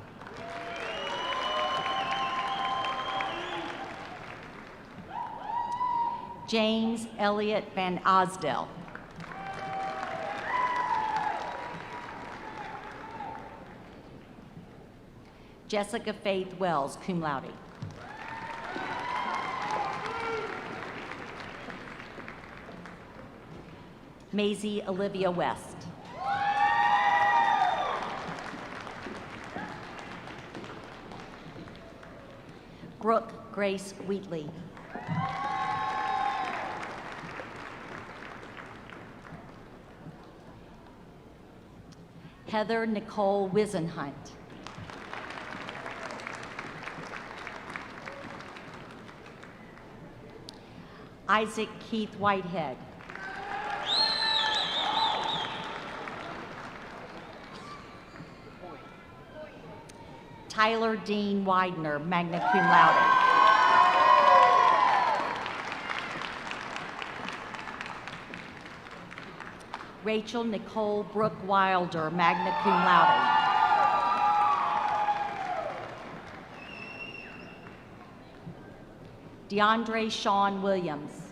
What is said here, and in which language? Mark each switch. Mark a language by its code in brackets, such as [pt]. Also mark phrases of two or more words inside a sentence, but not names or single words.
[en] James Elliott Van Osdell. Jessica Faith Wells, [la] cum laude. [en] Maisie Olivia West. Brooke Grace Wheatley. Heather Nicole Wisenhunt. Isaac Keith Whitehead. Tyler Dean Widener, [la] magna cum laude. [en] Rachel Nicole Brooke Wilder, [la] magna cum laude. [en] DeAndre Sean Williams.